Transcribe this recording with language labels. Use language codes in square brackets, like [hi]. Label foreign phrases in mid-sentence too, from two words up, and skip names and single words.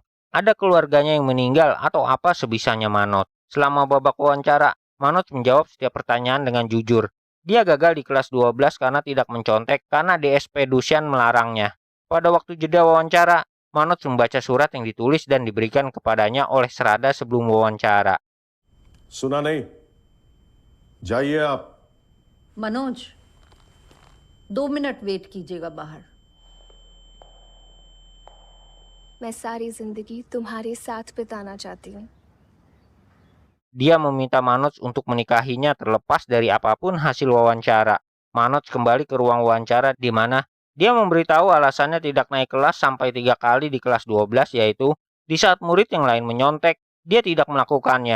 [id] Ada keluarganya yang meninggal atau apa sebisanya Manoj. Selama babak wawancara, Manoj menjawab setiap pertanyaan dengan jujur. Dia gagal di kelas 12 karena tidak mencontek karena DSP Dusyan melarangnya. Pada waktu jeda wawancara, Manoj membaca surat yang ditulis dan diberikan kepadanya oleh Srada sebelum wawancara. [hi] सुना नहीं, जाइए आप। मनोज 2 मिनट वेट कीजिएगा बाहर। मैं सारी जिंदगी तुम्हारे साथ बिताना चाहती हूँ। [id] Dia meminta Manoj untuk menikahinya terlepas dari apapun hasil wawancara. Manoj kembali ke ruang wawancara di mana dia memberitahu alasannya tidak naik kelas sampai 3 kali di kelas 12, yaitu di saat murid yang lain menyontek, dia tidak melakukannya.